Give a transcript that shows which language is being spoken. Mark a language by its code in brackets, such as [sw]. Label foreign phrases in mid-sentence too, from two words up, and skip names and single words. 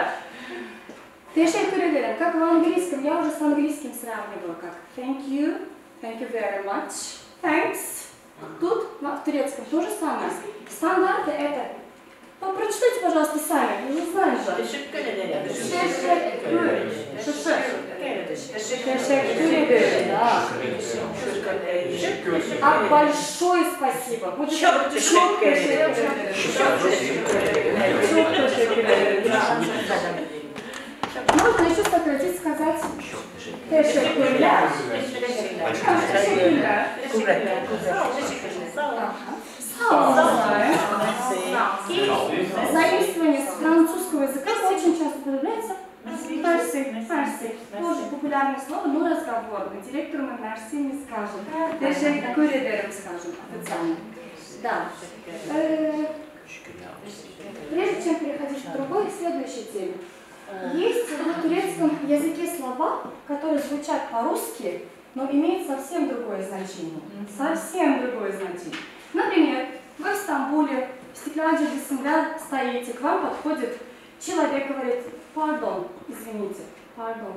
[tr] Teşekkür ederim. [ru] Как в английском, я уже с английским сравниваю, как [en] thank you very much, [ru] thanks. Тут в турецком то же самое. Стандарты это. Прочитайте, пожалуйста, сами, вы же знаете же. [tr] Teşekkür ederim. Teşekkür ederim. [ru] Да. А большое спасибо. Будет [tr] Çok teşekkür ederim. Çok teşekkür ederim. [ru] Можно еще сократить, сказать teşekkürler. [tr] Teşekkürler. [ru] И заимствование с французского языка очень часто появляется. Мерси. Тоже популярное слово, но разговорное. Директору мы мерси не скажем. [tr] Teşekkür ederim [ru] скажем официально. Да. Прежде чем переходить к другой, следующей теме. Есть в турецком языке слова, которые звучат по-русски, но имеют совсем другое значение. Совсем другое значение. Например, вы в Стамбуле, в стеклянном земля стоите, к вам подходит человек, говорит, пардон, извините, пардон.